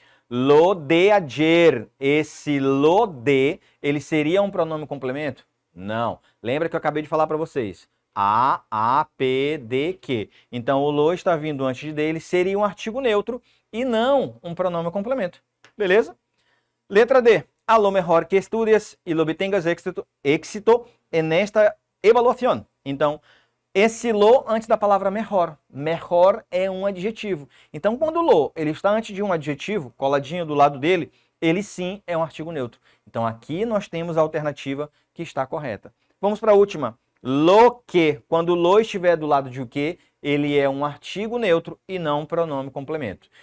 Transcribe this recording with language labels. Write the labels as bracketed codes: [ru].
[es] Lo de ayer. [pt] Esse lo de, ele seria um pronome complemento? Não. Lembra que eu acabei de falar para vocês? A, P, D, que. Então, o lo está vindo antes dele, seria um artigo neutro e não um pronome complemento. Beleza? Letra D. [es] A lo mejor que estudies y lo obtengas éxito en esta evaluación. [pt] Então, esse lo antes da palavra mejor. Mejor é um adjetivo. Então, quando o lo ele está antes de um adjetivo, coladinho do lado dele, ele sim é um artigo neutro. Então, aqui nós temos a alternativa que está correta. Vamos para a última. Lo que. Quando o lo estiver do lado de o que, ele é um artigo neutro e não um pronome complemento.